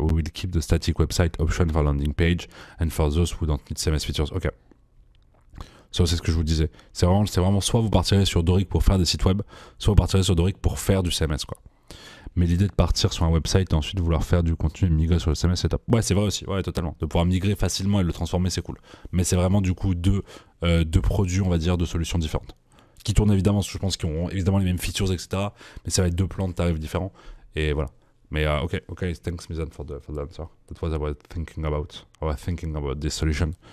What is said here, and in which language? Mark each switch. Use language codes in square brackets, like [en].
[en] We will keep the static website option for landing page and for those who don't need CMS features. Ok. [fr] Ça, c'est ce que je vous disais. C'est vraiment soit vous partirez sur Doric pour faire des sites web, soit vous partirez sur Doric pour faire du CMS, quoi. Mais l'idée de partir sur un website et ensuite vouloir faire du contenu et migrer sur le CMS, c'est top. Ouais, c'est vrai aussi, ouais, totalement. De pouvoir migrer facilement et le transformer, c'est cool. Mais c'est vraiment du coup deux produits, on va dire, deux solutions différentes. Qui tournent évidemment, je pense qu'ils auront évidemment les mêmes features, etc. Mais ça va être deux plans de tarifs différents. Et voilà. Mais [en] ok, thanks Mizan for the answer. That was what I was thinking about this solution.